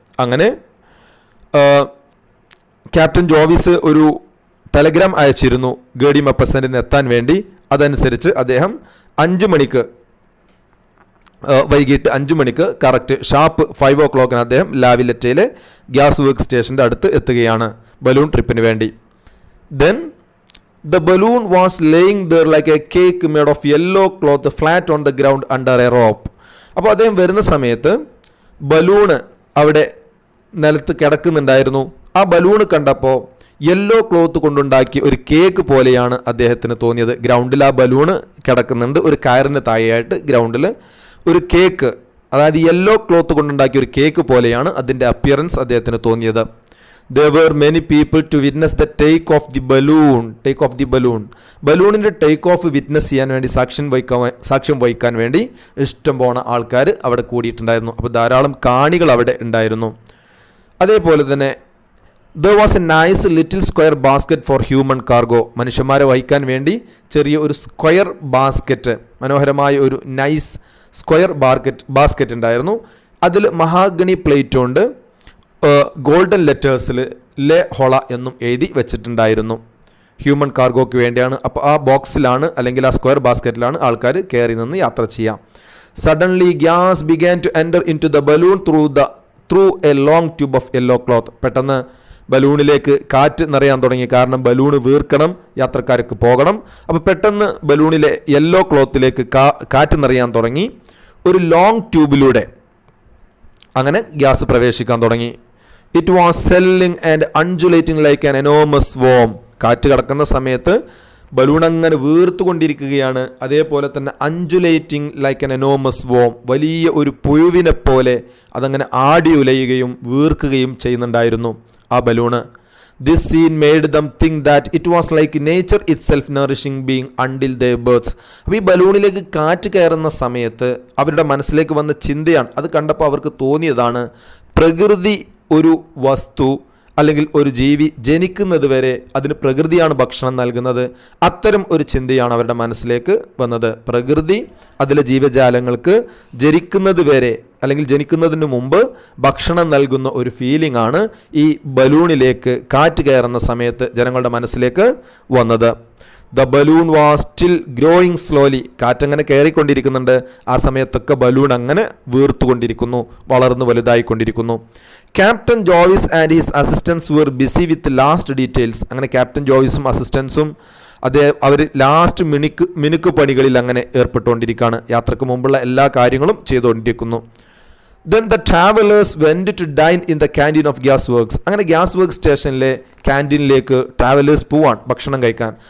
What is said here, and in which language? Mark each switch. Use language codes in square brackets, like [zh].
[ml] അങ്ങനെ ക്യാപ്റ്റൻ ജോവിസ് ഒരു ടെലഗ്രാം അയച്ചിരുന്നു ഗേ ഡി മൊപ്പസൻ്റിന് എത്താൻ വേണ്ടി. അതനുസരിച്ച് അദ്ദേഹം 5 മണിക്ക് വൈകിട്ട് 5 മണിക്ക് കറക്റ്റ് ഷാർപ്പ് 5 o'clock അദ്ദേഹം ലാവിലറ്റയിലെ ഗ്യാസ് വർക്ക് സ്റ്റേഷൻ്റെ അടുത്ത് എത്തുകയാണ് ബലൂൺ ട്രിപ്പിന് വേണ്ടി. [en] Then the balloon was laying there like a cake made of yellow cloth flat on the ground under a rope. [ml] അപ്പോൾ അദ്ദേഹം വരുന്ന സമയത്ത് ബലൂണ് അവിടെ നിലത്ത് കിടക്കുന്നുണ്ടായിരുന്നു. ആ ബലൂണ് കണ്ടപ്പോൾ യെല്ലോ ക്ലോത്ത് കൊണ്ടുണ്ടാക്കി ഒരു കേക്ക് പോലെയാണ് അദ്ദേഹത്തിന് തോന്നിയത്. ഗ്രൗണ്ടിൽ ആ ബലൂണ് കിടക്കുന്നുണ്ട്, ഒരു കയറിന് താഴെയായിട്ട് ഗ്രൗണ്ടിൽ ഒരു കേക്ക്, അതായത് യെല്ലോ ക്ലോത്ത് കൊണ്ടുണ്ടാക്കിയ ഒരു കേക്ക് പോലെയാണ് അതിൻ്റെ അപ്പിയറൻസ് അദ്ദേഹത്തിന് തോന്നിയത്. [en] There were many people to witness the take off the balloon. [ml] ബലൂണിൻ്റെ take off witness ചെയ്യാൻ വേണ്ടി, സാക്ഷ്യം വഹിക്കാൻ വേണ്ടി ഇഷ്ടം പോണ ആൾക്കാർ അവിടെ കൂടിയിട്ടുണ്ടായിരുന്നു. അപ്പോൾ ധാരാളം കാണികൾ അവിടെ ഉണ്ടായിരുന്നു. അതേപോലെ തന്നെ [en] there was a nice little square basket for human cargo. [ml] മനുഷ്യന്മാരെ വഹിക്കാൻ വേണ്ടി ചെറിയ ഒരു സ്ക്വയർ ബാസ്ക്കറ്റ്, മനോഹരമായ ഒരു നൈസ് സ്ക്വയർ ബാസ്ക്കറ്റ് ഉണ്ടായിരുന്നു. അതിൽ മഹാഗണി പ്ലേറ്റ് ഉണ്ട്, ഗോൾഡൻ ലെറ്റേഴ്സിൽ ലേ ഹോള എന്നും എഴുതി വെച്ചിട്ടുണ്ടായിരുന്നു. ഹ്യൂമൻ കാർഗോയ്ക്ക് വേണ്ടിയാണ്. അപ്പോൾ ആ ബോക്സിലാണ് അല്ലെങ്കിൽ ആ സ്ക്വയർ ബാസ്ക്കറ്റിലാണ് ആൾക്കാർ കയറി നിന്ന് യാത്ര ചെയ്യാം. [en] Suddenly gas began to enter into the balloon through a long tube of yellow cloth. [ml] പെട്ടെന്ന് ബലൂണിലേക്ക് കാറ്റ് നിറയാൻ തുടങ്ങി. കാരണം ബലൂണ് വീർക്കണം, യാത്രക്കാർക്ക് പോകണം. അപ്പോൾ പെട്ടെന്ന് ബലൂണിലെ യെല്ലോ ക്ലോത്തിലേക്ക് കാറ്റ് നിറയാൻ തുടങ്ങി. ഒരു ലോങ് ട്യൂബിലൂടെ അങ്ങനെ ഗ്യാസ് പ്രവേശിക്കാൻ തുടങ്ങി. [en] It was swelling and undulating like an enormous worm. [ml] കാറ്റ് കടക്കുന്ന സമയത്ത് ബലൂൺ അങ്ങനെ വീർത്തുകൊണ്ടിരിക്കുകയാണ്. അതേപോലെ തന്നെ [en] undulating like an enormous worm, [ml] വലിയ ഒരു പുഴുവിനെ പോലെ അതങ്ങനെ ആടി ഉലയുകയും വീർക്കുകയും ചെയ്യുന്നുണ്ടായിരുന്നു ആ balloon. [en] This scene made them think that it was like nature itself nourishing being until their births. [ml] അപ്പോൾ ഈ ബലൂണിലേക്ക് കാറ്റ് കയറുന്ന സമയത്ത് അവരുടെ മനസ്സിലേക്ക് വന്ന ചിന്തയാണ്, അത് കണ്ടപ്പോൾ അവർക്ക് തോന്നിയതാണ് പ്രകൃതി ഒരു വസ്തു അല്ലെങ്കിൽ ഒരു ജീവി ജനിക്കുന്നത് വരെ അതിന് പ്രകൃതിയാണ് ഭക്ഷണം നൽകുന്നത്. അത്തരം ഒരു ചിന്തയാണ് അവരുടെ മനസ്സിലേക്ക് വന്നത്. പ്രകൃതി അതിലെ ജീവജാലങ്ങൾക്ക് ജനിക്കുന്നത് വരെ അല്ലെങ്കിൽ ജനിക്കുന്നതിന് മുമ്പ് ഭക്ഷണം നൽകുന്ന ഒരു ഫീലിംഗ് ആണ് ഈ ബലൂണിലേക്ക് കാറ്റ് കയറുന്ന സമയത്ത് ജനങ്ങളുടെ മനസ്സിലേക്ക് വന്നത്. [en] The balloon was still growing slowly. [ml] കാറ്റങ്ങനെ കയറിക്കൊണ്ടിരിക്കുന്നുണ്ട്. ആ സമയത്തൊക്കെ ബലൂൺ അങ്ങനെ വീർത്തുകൊണ്ടിരിക്കുന്നു, വളർന്നു വലുതായിക്കൊണ്ടിരിക്കുന്നു. [en] Captain Joyce and his assistants were busy with last details. [ml] അങ്ങനെ ക്യാപ്റ്റൻ ജോയിസും അസിസ്റ്റൻസും അവർ ലാസ്റ്റ് മിനുക്ക് പണികളിൽ അങ്ങനെ ഏർപ്പെട്ടുകൊണ്ടിരിക്കുകയാണ്. യാത്രക്ക് മുമ്പുള്ള എല്ലാ കാര്യങ്ങളും ചെയ്തുകൊണ്ടിരിക്കുന്നു. [en] Then the travelers went to dine in the canteen of gas works. [ml] അങ്ങനെ ഗ്യാസ് വർക്ക് സ്റ്റേഷനിലെ ക്യാൻറ്റീനിലേക്ക് ട്രാവലേഴ്സ് പോവാൻ ഭക്ഷണം കഴിക്കാൻ.